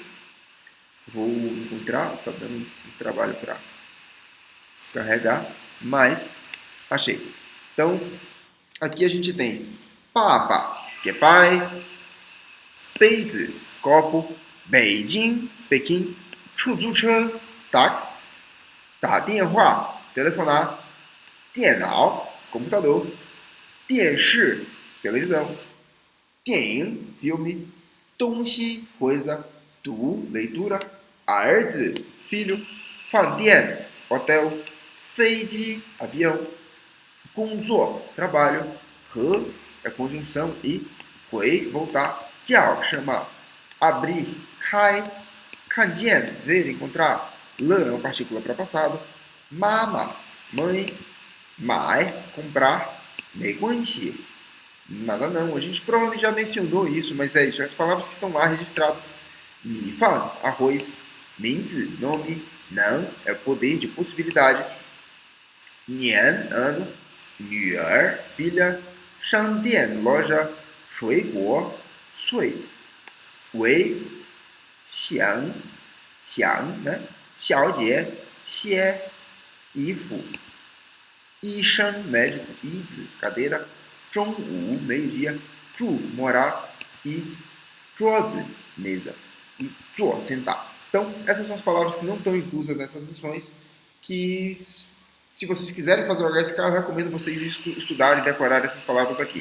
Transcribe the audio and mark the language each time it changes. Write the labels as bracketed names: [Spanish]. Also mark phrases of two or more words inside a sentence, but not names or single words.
[Portuguese] Vou encontrar, está dando um trabalho para carregar, mas achei. Então, aqui a gente tem papa, que é pai, Beizi, copo, Beijing, Pequim, 出租车 táxi, 打电话 telefonar, 电脑 computador, 电视 televisão, 电影 filme, 东西 coisa, 读 leitura, 儿子 filho, 饭店 hotel, 飞机 avião, 工作 trabalho, 和 é conjunção e 回 voltar, 叫 chamar, abrir, [Chinese] 开 看见 [Portuguese] ver, encontrar, 了 é uma partícula para passado, mama mãe, 买 comprar, 没关系 nada não. A gente provavelmente já mencionou isso, mas é isso. As palavras que estão lá registradas. Mi fan, arroz. Minzi, nome. Não, é poder de possibilidade. Nian, ano. Nuer, filha. Shangdian, loja. Shuiguo, sui. Wei, xiang, xiang, né? Xiaojie, xie, ifu. Ishan, médico. Izi, cadeira. 中午 meio-dia, 住 morar e 桌子 mesa e 坐 sentar. Então, essas são as palavras que não estão inclusas nessas lições, que se vocês quiserem fazer o HSK, eu recomendo vocês estudarem e decorar essas palavras aqui.